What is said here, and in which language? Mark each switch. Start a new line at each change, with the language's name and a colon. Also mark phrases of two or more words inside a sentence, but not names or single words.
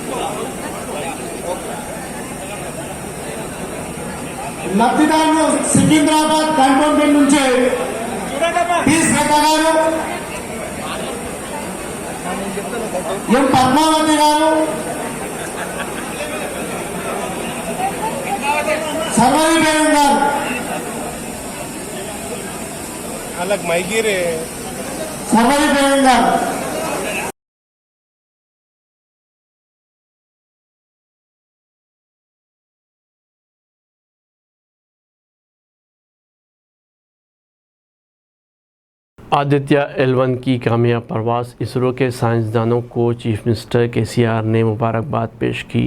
Telugu: లబ్ధిదారులు సికింద్రాబాద్ కంటోన్మెంట్ నుంచి పి శ్రద్ధ గారు, ఎం పద్మావతి గారు, సర్వరి బేగం గారు, వాళ్ళకి మైగిరే సర్వరి బేగం గారు।
Urdu: آدتیہ L1 کی کامیاب پرواز، اسرو کے سائنسدانوں کو
English: Chief Minister
Urdu: KCR نے مبارکباد پیش کی۔